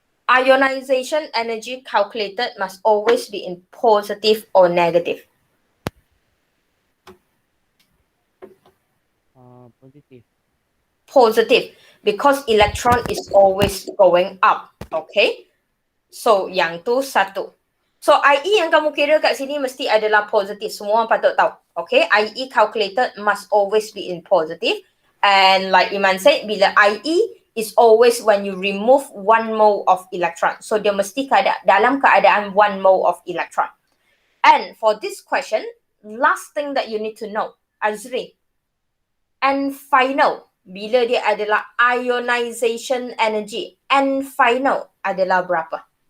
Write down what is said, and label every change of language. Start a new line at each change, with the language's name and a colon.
English: Ionization energy calculated must always be in positive or negative.
Malay: Positif.
English: Positive, because electron is always going up.
Malay: Okay? So, yang tu satu. So, IE yang kamu kira kat sini mesti adalah positif. Semua orang patut tahu. Okay?
English: IE calculated must always be in positive. And like Iman said,
Malay: bila
English: IE is always when you remove 1 mole of electron.
Malay: So, dia mesti dalam keadaan
English: 1 mole of electron. And for this question, last thing that you need to know, Azri, and final,
Malay: bila dia adalah
English: ionization energy, and final
Malay: adalah berapa?